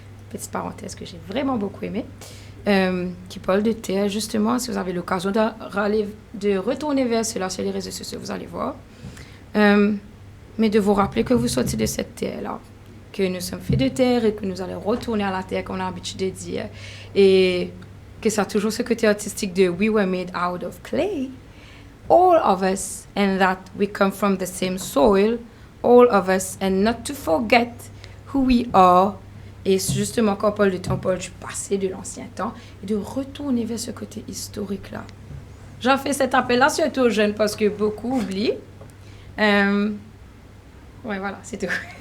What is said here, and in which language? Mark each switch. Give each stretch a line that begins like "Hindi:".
French: Petite parenthèse que j'ai vraiment beaucoup aimée. Qui parle de terre, justement, si vous avez l'occasion de retourner vers cela sur les réseaux sociaux, vous allez voir. Mais de vous rappeler que vous sortez de cette terre-là, que nous sommes faits de terre et que nous allons retourner à la terre, qu'on a l'habitude de dire. Et que ça a toujours ce côté artistique de «
English: we were made out of clay ». All of us, and that we come from the same soil, all of us, and not to forget who we are.
French: Et justement, quand on parle de temps, on parle du passé, de l'ancien temps, et de retourner vers ce côté historique-là. J'en fais cet appel-là surtout aux jeunes parce que beaucoup oublient. Ouais, voilà, c'est tout.